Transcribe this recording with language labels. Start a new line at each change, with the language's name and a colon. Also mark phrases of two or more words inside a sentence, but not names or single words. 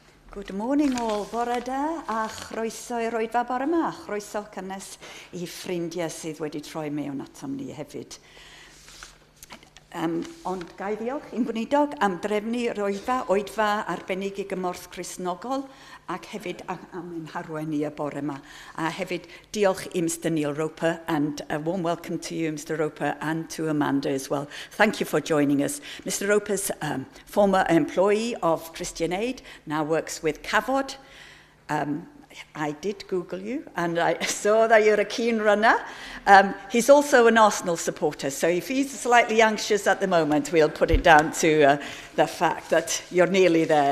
English: Good morning all,
Welsh: bore da, a chroeso i'r oedfa bore yma, a chroeso cynnes I ffrindiau sydd wedi troi mewn atom ni hefyd. Ond gai ddiolch i'n gweinidog am drefnu yr oedfa arbennig I gymorth Cristnogol ac hefyd am ein harwen I y bore yma. A hefyd diolch I
English: Mr Neil Roper and a warm welcome to you Mr Roper and to Amanda as well. Thank you for joining us. Mr Roper's former employee of Christian Aid, now works with CAFOD. I did Google you, and I saw that you're a keen runner. He's also an Arsenal supporter, so if he's slightly anxious at the moment, we'll put it down to the fact that you're nearly there.